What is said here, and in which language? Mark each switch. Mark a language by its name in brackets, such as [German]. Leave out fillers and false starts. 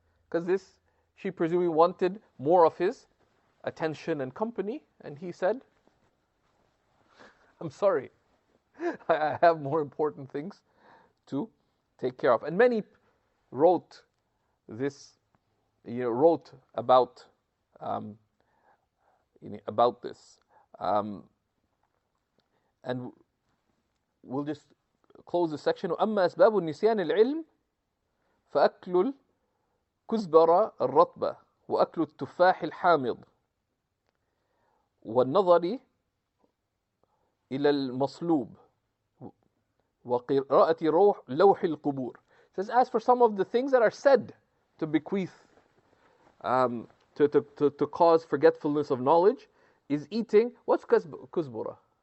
[English] Because she presumably wanted more of his attention and company, and he said, "I'm sorry, I have more important things to take care of." And many wrote this, about this, and we'll just close the section. [Arabic] أما أسباب النسيان العلم فأكل الكزبرة الرطبة وأكل التفاح الحامض والنظر إلى المصلوب وقراءة لوح القبور. [English] It says, as for some of the things that are said to bequeath, to cause forgetfulness of knowledge, is eating, what's kuzbura?